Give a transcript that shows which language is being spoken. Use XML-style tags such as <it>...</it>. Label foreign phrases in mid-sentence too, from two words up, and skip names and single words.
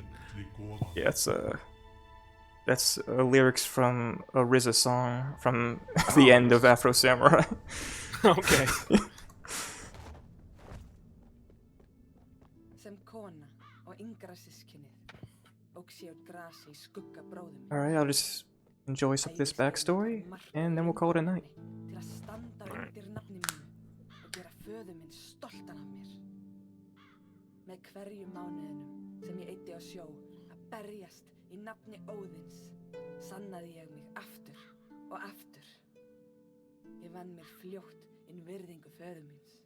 <en>Yeah, that's lyrics from a RZA song from the end of Afro Samurai. Okay. Alright, I'll just enjoy some of this backstory, and then we'll call it a night.</en> <is>Með hverjum mánuðinum sem ég eyddi á sjó að berjast í nafni Óðins sannaði ég mig aftur og aftur. Ég vann mér fljótt inn virðingu föður míns.</is>